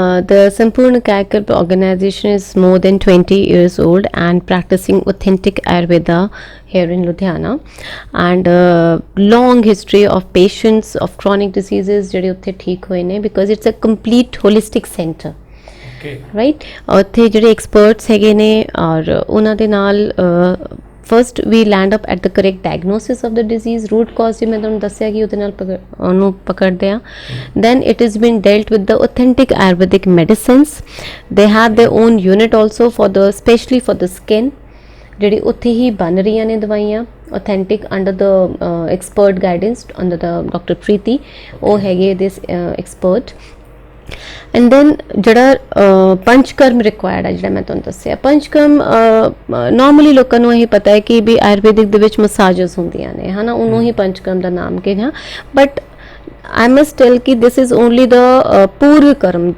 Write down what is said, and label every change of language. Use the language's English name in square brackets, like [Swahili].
[English] The Sampurna Kayakalp organization is more than 20 years old and practicing authentic Ayurveda here in Ludhiana, and long history of patients of chronic diseases [Punjabi] ਜਿਹੜੇ ਉੱਥੇ ਠੀਕ ਹੋਏ ਨੇ, [English] because it's a complete holistic center, right? [Punjabi] ਉੱਥੇ ਜਿਹੜੇ experts ਹੈਗੇ ਨੇ ਔਰ ਉਹਨਾਂ ਦੇ ਨਾਲ [English] first we land up at the correct diagnosis of the disease, [Punjabi] root cause ਜਿਵੇਂ ਤੁਹਾਨੂੰ ਦੱਸਿਆ ਕਿ ਉਹਦੇ ਨਾਲ ਉਹਨੂੰ ਪਕੜਦੇ ਆ। [English] Then it is been dealt with the authentic Ayurvedic medicines. They have their own unit also for the specially for the skin, [Punjabi] ਜਿਹੜੀ ਉੱਥੇ ਹੀ ਬਣ ਰਹੀਆਂ ਨੇ ਦਵਾਈਆਂ [English] authentic under the expert guidance under the Dr. [Punjabi] Preeti, ਉਹ ਹੈਗੇ [English] this expert। [Punjabi] ਐਂਡ ਦੈਨ ਜਿਹੜਾ ਪੰਚਕਰਮ required ਹੈ, ਜਿਹੜਾ ਮੈਂ ਤੁਹਾਨੂੰ ਦੱਸਿਆ ਪੰਚਕਰਮ, ਨੋਰਮਲੀ ਲੋਕਾਂ ਨੂੰ ਇਹ ਪਤਾ ਹੈ ਕਿ ਵੀ ਆਯੁਰਵੈਦਿਕ ਦੇ ਵਿੱਚ ਮਸਾਜਸ ਹੁੰਦੀਆਂ ਨੇ, ਹੈ ਨਾ, ਉਹਨੂੰ ਹੀ ਪੰਚਕਰਮ ਦਾ ਨਾਮ ਕਿਹਾ, ਬਟ [English] I must tell [Punjabi] ਕਿ [English] this is only the [Punjabi] ਪੂਰਵ ਕਰਮ।